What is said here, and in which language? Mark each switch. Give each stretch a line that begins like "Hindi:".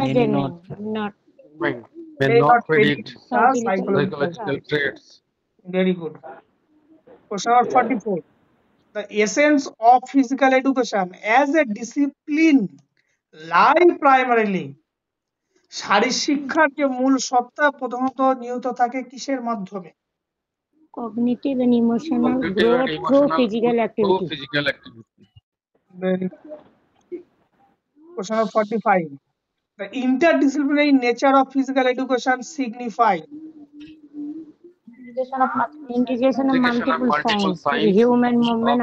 English: measurement, not not May may not not predict predict the psychological. psychological psychological traits. Very good. Question number 44. The essence of physical education as a discipline lie primarily.
Bangla: শারীরশিক্ষার যে মূল সত্তা প্রথমত নিহিত থাকে কিসের মাধ্যমে?
English: Cognitive and emotional Cognitive and growth through emotional physical through activity. physical activity. Very good. Question number 45. The interdisciplinary nature of physical education signify Integration of multiple science, human movement,